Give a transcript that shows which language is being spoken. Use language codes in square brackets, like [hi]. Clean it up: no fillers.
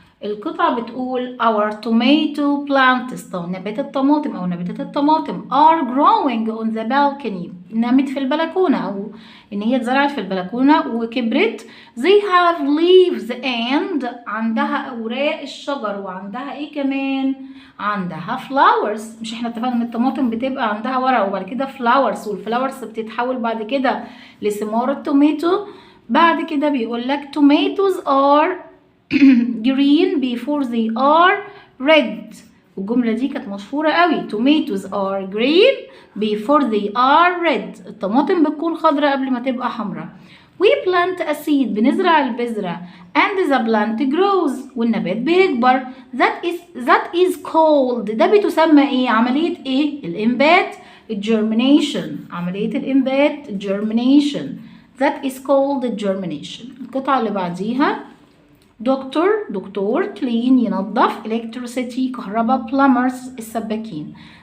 [ar] القطعة بتقول [en] our tomato plants [ar] نبات الطماطم أو نباتات الطماطم [en] are growing on the balcony. [ar] نمت في البلكونة أو إن هي اتزرعت في البلكونة وكبرت. [en] they have leaves and [ar] عندها أوراق الشجر وعندها إيه كمان؟ عندها flowers. مش إحنا اتفقنا إن الطماطم بتبقى عندها ورق وبعد كده flowers والفلاورز بتتحول بعد كده لثمار التوماتو. بعد كده بيقول لك [en] tomatoes are green before they are red. [ar] والجملة دي كانت مشهورة قوي. [en] tomatoes are green before they are red. [ar] الطماطم بتكون خضراء قبل ما تبقى حمراء. [en] we plant a seed [ar] بنزرع البذرة [en] and the plant grows [ar] والنبات بيكبر. [en] that is called [ar] ده بتسمى ايه؟ عملية ايه؟ الإنبات. [en] germination. [ar] عملية الإنبات germination. [en] that is called germination. [ar] القطعة اللي بعديها دكتور clean ينظف electricity كهرباء plumbers السباكين.